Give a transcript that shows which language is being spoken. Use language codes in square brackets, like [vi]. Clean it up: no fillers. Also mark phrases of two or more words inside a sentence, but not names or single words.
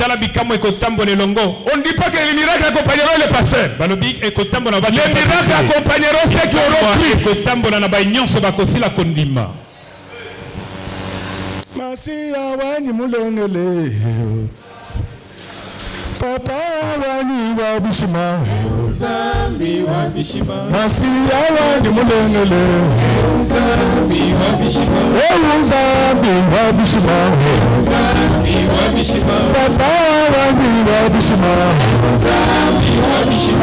[fr] On ne dit pas que les miracles accompagneront les pasteurs. Les miracles accompagneront ceux qui auront cru. [lua] Papa wani wa bishima, Zambi wa bishima. Masiya wani mulengele, Zambi wa bishima. Zambi wa bishima, Zambi wa bishima. Papa wani wa bishima, Zambi wa bishima.